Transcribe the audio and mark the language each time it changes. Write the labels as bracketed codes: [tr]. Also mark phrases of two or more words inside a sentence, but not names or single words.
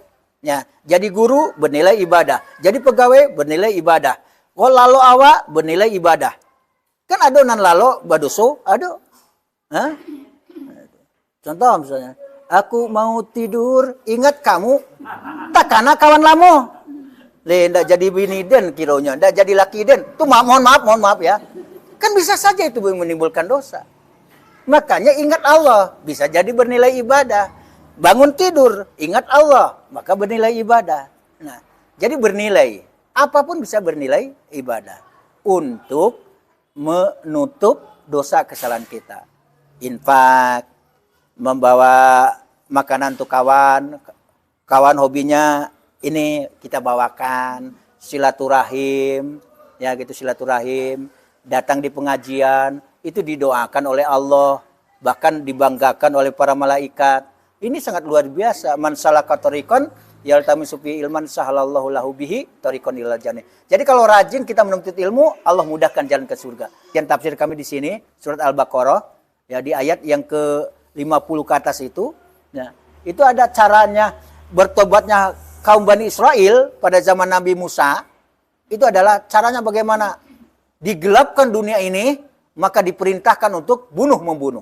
[id] Ya, jadi guru bernilai ibadah, jadi pegawai bernilai ibadah. Oh lalu awak bernilai ibadah. [min] Kan ada nan lalu badoso, ada. Hah? [id] Contoh misalnya, aku mau tidur, ingat kamu, tak karena kawan lamo. [min] Ndak jadi bini den kironya, ndak jadi laki den. [id] Tuh mohon maaf ya. Kan bisa saja itu menimbulkan dosa. Makanya ingat Allah, bisa jadi bernilai ibadah. Bangun tidur, ingat Allah, maka bernilai ibadah. Nah, jadi bernilai. Apapun bisa bernilai ibadah. Untuk menutup dosa kesalahan kita. Infak, membawa makanan untuk kawan. Kawan hobinya ini kita bawakan. Silaturahim, ya gitu silaturahim. Datang di pengajian, itu didoakan oleh Allah. Bahkan dibanggakan oleh para malaikat. Ini sangat luar biasa. [ar] من سلك طريقا يلتمس في علما سهل الله له به طريقا إلى الجنة. [id] Jadi kalau rajin kita menuntut ilmu, Allah mudahkan jalan ke surga. Yang tafsir kami di sini surat Al-Baqarah ya di ayat yang ke-50 ke atas itu, ya, itu ada caranya bertobatnya kaum Bani Israel pada zaman Nabi Musa. Itu adalah caranya bagaimana? Digelapkan dunia ini, maka diperintahkan untuk bunuh-membunuh.